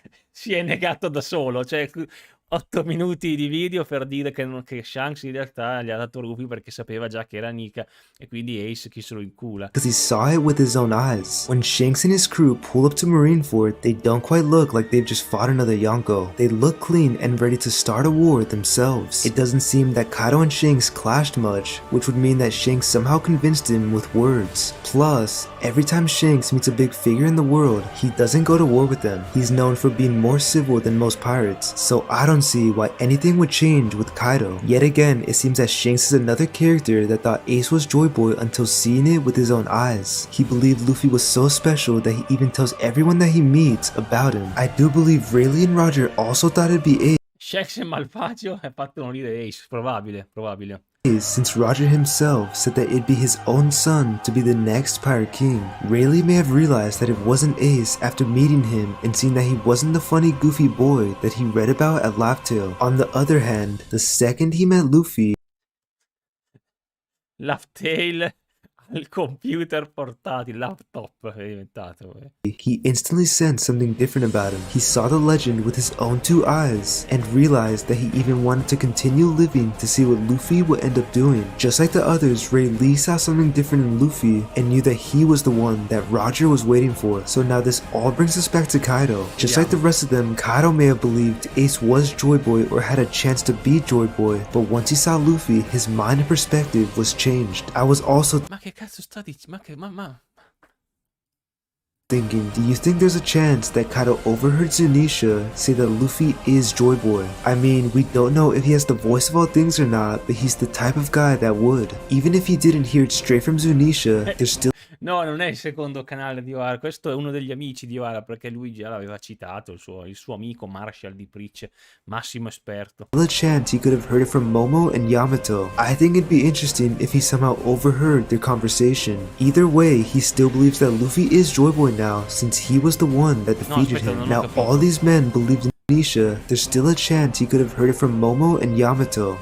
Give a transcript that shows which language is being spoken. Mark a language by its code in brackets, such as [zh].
[it] Si è negato da solo, cioè 8 minuti di video per dire che Shanks in realtà gli ha dato Luffy perché sapeva già che era Nika e quindi Ace chi se lo incula. [en] he saw it with his own eyes? When Shanks and his crew pull up to Marineford, they don't quite look like they've just fought another Yonko. They look clean and ready to start a war themselves. It doesn't seem that Kaido and Shanks clashed much, which would mean that Shanks somehow convinced him with words. Plus, every time Shanks meets a big figure in the world, he doesn't go to war with them. He's known for being more civil than most pirates, so I don't see why anything would change with Kaido. Yet again, it seems that Shanks is another character that thought Ace was Joy Boy until seeing it with his own eyes. He believed Luffy was so special that he even tells everyone that he meets about him. I do believe Rayleigh and Roger also thought it'd be [it] Shanks e Malvagio e fatto morire Ace, probabile. [en] Ace, since Roger himself said that it'd be his own son to be the next Pirate King. Rayleigh may have realized that it wasn't Ace after meeting him and seeing that he wasn't the funny goofy boy that he read about at Laughtail. On the other hand, the second he met Luffy, [it] Laughtail al computer portatile, laptop è diventato. [en] he instantly sensed something different about him. He saw the legend with his own two eyes and realized that he even wanted to continue living to see what Luffy would end up doing. Just like the others, Rayleigh saw something different in Luffy and knew that he was the one that Roger was waiting for. So now this all brings us back to Kaido. Just like the rest of them, Kaido may have believed Ace was Joy Boy or had a chance to be Joy Boy, but once he saw Luffy, his mind and perspective was changed. I was also [it] Ma che cazzo sta dicendo? Ma [en] thinking, do you think there's a chance that Kaido overheard Zunisha say that Luffy is Joy Boy? I mean, we don't know if he has the voice of all things or not, but he's the type of guy that would. Even if he didn't hear it straight from Zunisha, there's still [it] no, non è il secondo canale di Oara, questo è uno degli amici di Oara perché lui già l'aveva citato, il suo amico Marshall di Preach, massimo esperto. [en] a chance he could have heard it from Momo and Yamato. I think it'd be interesting if he somehow overheard their conversation. Either way, he still believes that Luffy is Joy Boy now, since he was the one that defeated him. Now all these men believed in Zunisha, there's still a chance he could have heard it from Momo and Yamato.